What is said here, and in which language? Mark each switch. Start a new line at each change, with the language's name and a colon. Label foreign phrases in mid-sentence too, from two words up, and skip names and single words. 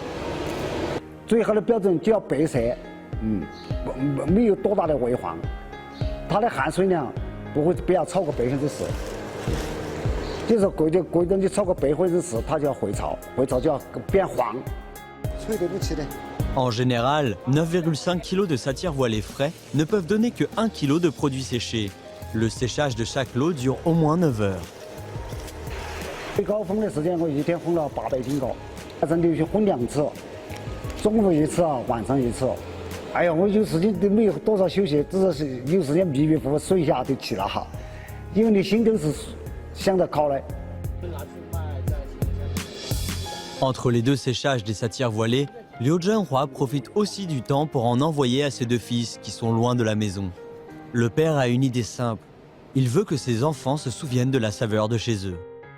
Chinese: 最好的标准就要白色，没有多大的微黄，它的含水量不要超过10%，就是过一段你超过10%，它就要回潮，回潮就要变黄，吹对不起的。
French: En général, 9,5 kg de satire voilée frais ne peuvent donner que 1 kg de produits séchés. Le séchage de chaque lot dure au moins 9 heures.
Chinese: 最高烘的时间我一天烘了800斤高，真的去烘2次，中午1次啊，晚上1次。哎呀，我有时间都没有多少休息，只是有时间迷迷糊糊睡一下就起了哈，因为你心都是想着烤嘞。
French: Entre les deux séchages des satires voilées, Liu Zhenhua profite aussi du temps pour en envoyer à ses 2 fils qui sont loin de la maison. Le père a une idée simple. Il veut que ses enfants se souviennent de la saveur de chez eux.